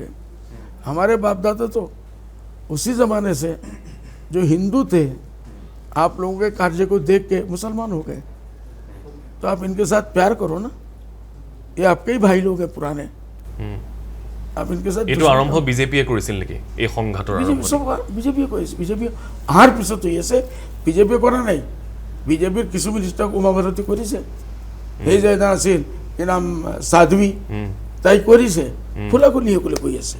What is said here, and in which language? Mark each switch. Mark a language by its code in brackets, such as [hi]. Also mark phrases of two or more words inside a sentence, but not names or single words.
[hi] हमारे बाप दादा तो उसी ज़माने से जो हिंदू थे, आप लोगों के कार्य को देख के मुसलमान हो गए। तो आप इनके साथ प्यार करो ना, ये आपके ही भाई लोग हैं पुराने। आप इनके साथ [as] এইটো আৰম্ভ বিজেপিয়ে কৰিছিল নেকি? এই সংঘাতৰ বিজেপিয়ে কৰিছে। বিজেপি অহাৰ পিছত হৈ আছে, বিজেপিয়ে কৰা নাই। বিজেপিৰ কিছু মিনিষ্টাৰক উমাভাৰতী কৰিছে, সেই যে এটা আছিল কি নাম সাধ্বী, তাই কৰিছে। খোলাখুলি সকলে কৈ আছে।